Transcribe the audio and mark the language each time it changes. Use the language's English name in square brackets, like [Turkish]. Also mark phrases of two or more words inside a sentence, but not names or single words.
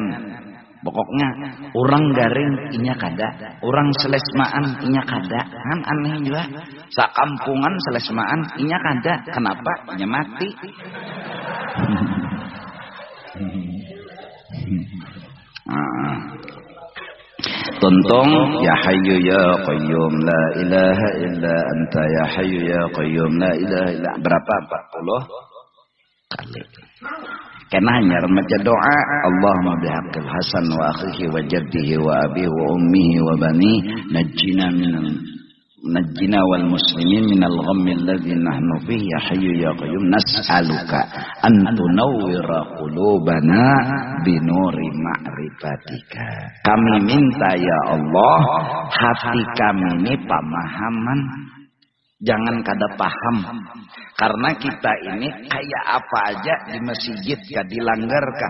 [Banjar] Pokoknya orang garing inya kada, orang selesmaan inya kada. Kan aneh juga. Sakampungan selesmaan inya kada. Kenapa? Inya mati. [Arabic] Tuntung يا حي يا قيوم لا إله إلا أنت يا حي يا قيوم لا إله إلا [Banjar] berapa 40 kali. Kena hanya remaja doa [Arabic] اللهم بحق الحسن وأخيه وجده وأبيه وأمه وبني نجنا والمسلمين من الغم الذي نحن فيه يا حي يا قيوم نسألك أن تنور قلوبنا بنور معرفتك. [Banjar] Kami minta [Arabic] يا الله [Banjar] hati kami ini pemahaman, jangan kada paham. Karena kita ini kayak apa aja di masjid kad dilanggar kah.